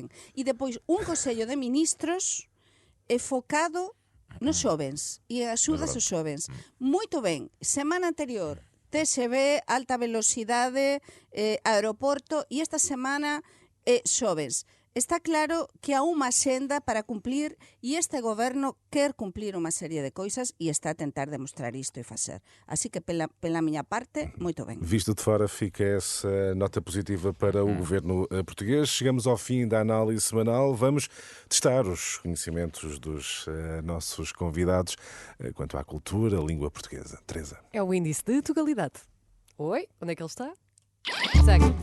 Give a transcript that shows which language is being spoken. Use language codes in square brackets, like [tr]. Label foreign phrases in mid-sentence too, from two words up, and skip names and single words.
[gl] E depois um Consello de Ministros focado nos jovens e axudas aos jovens. [pt] Muito bem. Semana anterior, TGV, alta velocidade, aeroporto, e esta semana jovens. [gl] Está claro que há unha axenda para cumplir e este goberno quer cumplir unha serie de coisas e está a tentar demostrar isto e facer. Así que, pela miña parte, moito ben. [pt] Visto de fora, fica essa nota positiva para o governo português. Chegamos ao fim da análise semanal. Vamos testar os conhecimentos dos nossos convidados quanto à cultura, língua portuguesa. Teresa. É o índice de Tugalidade. Oi, onde é que ele está? Segue.